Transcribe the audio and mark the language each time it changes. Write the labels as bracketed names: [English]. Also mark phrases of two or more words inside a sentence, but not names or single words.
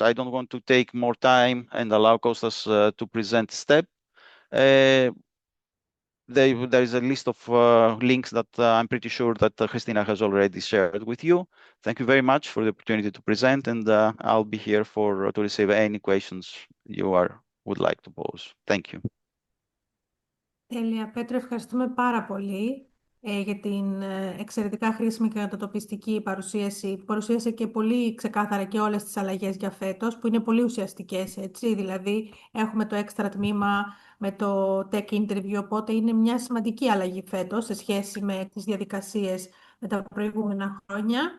[English] I don't want to take more time and allow Kostas to present STEP. there is a list of links that I'm pretty sure that Christina has already shared with you. Thank you very much for the opportunity to present, and I'll be here to receive any questions you would like to pose. Thank you. [Greek] Τέλεια, Πέτρο, ευχαριστούμε πάρα πολύ για την εξαιρετικά χρήσιμη και κατατοπιστική παρουσίαση που παρουσίασε και πολύ ξεκάθαρα και όλες τις αλλαγές για φέτος, που είναι πολύ ουσιαστικές, έτσι. Δηλαδή, έχουμε το έξτρα τμήμα με το [English] tech interview, [Greek] οπότε είναι μια σημαντική αλλαγή φέτος σε σχέση με τις διαδικασίες με τα προηγούμενα χρόνια.